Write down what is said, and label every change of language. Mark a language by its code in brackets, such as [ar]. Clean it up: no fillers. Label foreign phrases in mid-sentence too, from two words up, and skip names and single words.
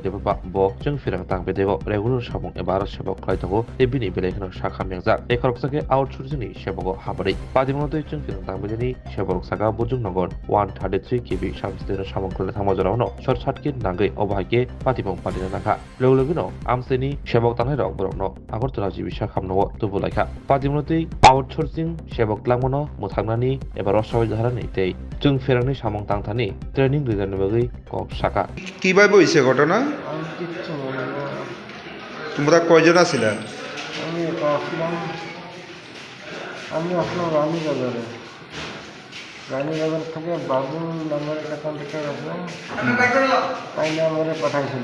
[trp] Debaba bo jeng firang tang bedego regular samong ebar sebok klai tongo tebini belakino sakhamnyang jak e khoroksake outsourcing sebogo habari padimotoi jeng firang tang bedeni sebok saka Bujonogor 133 KB substation samong klaina thangmajorano shortcut nagai obhage patibong padina nakha logologino amseni sebok tanai rok borokno Agartala jibi sakhamnago tubulaikha padimotoi outsourcing sebok langmono muthangnani ebar rosawai dharani tei jung ferangni samong tangthani training ridani bagui kok saka [bn] কিভাবে হয়েছে ঘটনা? আমি কিচ্ছু বলবো না। তোমরা কয়জন আছিলা? আমি একা আসলাম। আমি আসলাম রানীবাজার থেকে বাবুল নামের একটা কন্ট্রাক্টর আসলাম, তাই নাম্বারে পাঠাইছিল।